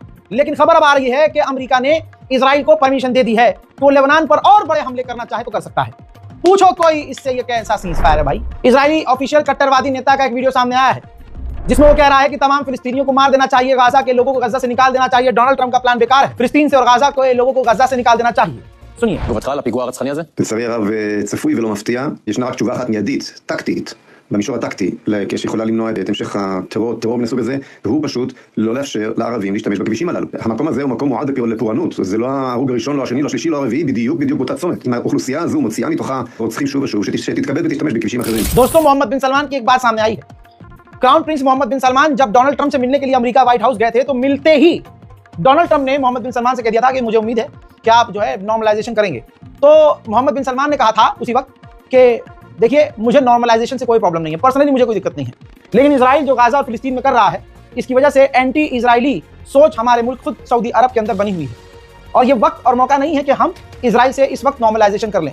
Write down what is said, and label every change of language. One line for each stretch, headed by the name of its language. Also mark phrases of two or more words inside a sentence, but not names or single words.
Hindi: लेकिन खबर अब आ रही है कि अमेरिका ने इजराइल को परमिशन दे दी है कि वो लेबनान पर और बड़े हमले करना चाहे तो कर सकता है। पूछो कोई इससे ये कैसा
English: cease fire
Hindi: है भाई। इजरायली ऑफिशियल कट्टरवादी नेता का एक वीडियो सामने आया है, जिसमें वो कह रहा है कि तमाम फिलिस्तीनियों को मार देना चाहिए, गाजा के लोगों को गजा से निकाल देना चाहिए। डोनाल्ड ट्रंप का प्लान बेकार है, फिलिस्तीन से और गाजा के लोगों को गजा से निकाल देना चाहिए। सुनिए।
Hebrew: לצערי הרב צפוי ולא מפתיע, ישנה רק תשובה אחת מיידית, טקטית, במישור הטקטי, שיכולה למנוע את המשך הטרור מהסוג הזה, והוא פשוט לא לאפשר לערבים להשתמש בכבישים הללו. המקום הזה הוא מקום מועד לפורענות, זה לא ההרוג הראשון, לא השני, לא השלישי, לא הרביעי, בדיוק באותה צומת. אם האוכלוסייה הזו מוציאה מתוכה רוצחים שוב ושוב, שתתכבד ותשתמש בכבישים אחרים.
Hindi: दोस्तों, मोहम्मद बिन सलमान की एक बात सामने आई है। क्राउन प्रिंस मोहम्मद बिन सलमान जब डोनाल्ड ट्रंप से मिलने के लिए अमेरिका व्हाइट हाउस गए थे, तो मिलते ही डोनाल्ड ट्रंप ने मोहम्मद बिन सलमान से कह दिया था कि मुझे उम्मीद है कि आप जो है नॉर्मलाइजेशन करेंगे। तो मोहम्मद बिन सलमान ने कहा था उसी वक्त कि देखिए, मुझे नॉर्मलाइजेशन से कोई प्रॉब्लम नहीं है, पर्सनली मुझे कोई दिक्कत नहीं है, लेकिन इजराइल जो गाजा और फिलिस्तीन में कर रहा है, इसकी वजह से एंटी इजरायली सोच हमारे मुल्क खुद सऊदी अरब के अंदर बनी हुई है और ये वक्त और मौका नहीं है कि हम इजराइल से इस वक्त नॉर्मलाइजेशन कर लें।